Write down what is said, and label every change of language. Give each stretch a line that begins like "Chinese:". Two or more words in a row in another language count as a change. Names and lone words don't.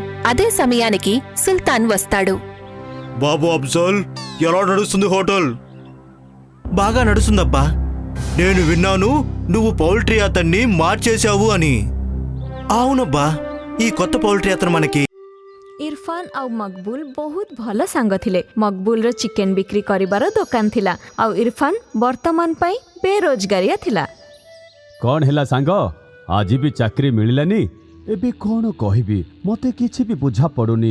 Telugu: అదే సమయానికి సుల్తాన్ వస్తాడు. బాబు అఫ్జల్, ఎలా నడుస్తుంది హోటల్? బాగా నడుస్తుందబ్బా. నేను విన్నాను నువ్వు పౌల్ట్రీ అతన్ని మార్చేశావు అని. అవునబ్బా, ఈ కొత్త పౌల్ట్రీ అతను మనకి
Odia: ଇରଫାନ ଆଉ ମକବୁଲ ବହୁତ ଭଲ ସାଙ୍ଗ ଥିଲେ। ମକବୁଲର ଚିକେନ ବିକ୍ରି କରିବାର ଦୋକାନ ଥିଲା ଆଉ ଇରଫାନ ବର୍ତ୍ତମାନ ପାଇଁ ବେରୋଜଗାରିଆ ଥିଲା। କଣ ହେଲା ସାଙ୍ଗ, ଆଜି ବି ଚାକିରି ମିଳିଲାନି? ଏବେ କଣ କହିବି, ମତେ କିଛି ବି ବୁଝା ପଡୁନି।